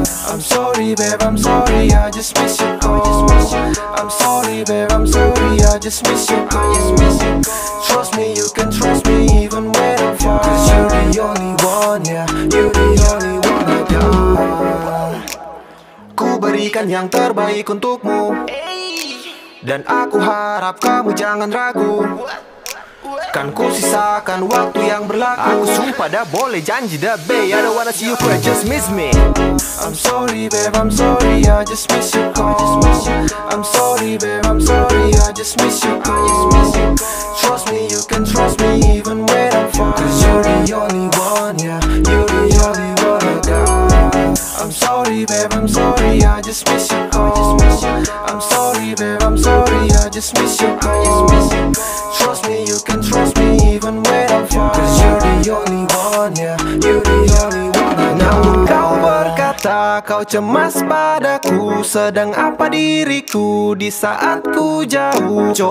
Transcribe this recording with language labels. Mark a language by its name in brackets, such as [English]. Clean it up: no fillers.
[English] I'm sorry babe, I'm sorry, I just miss your call. I'm sorry babe, I'm sorry, I just miss your call. Trust me, you can trust me even when I'm far, 'cause you're the only one, yeah, you're the only one I got. [Indonesian] Ku berikan yang terbaik untukmu, dan aku harap kamu jangan ragu. Kan ku sisakan waktu yang berlaku. [Malay] Aku sumpah dah boleh janji dah [English] babe, I don't wanna see you cry, just miss me. I'm sorry babe, I'm sorry, I just miss your call. I'm sorry babe, I'm sorry, I just miss your call. Trust me, you can trust me even when I'm far, 'cause you're the only one, yeah, you're the only one I got. I'm sorry babe, I'm sorry, I just miss your call. I'm sorry babe, I'm sorry, I just miss your call. Trust me, you can trust me even when I'm far, 'cause you're the only one, yeah, you're the only one I got. [Indonesian] Namun kau berkata kau cemas padaku, sedang apa diriku di saat ku jauh.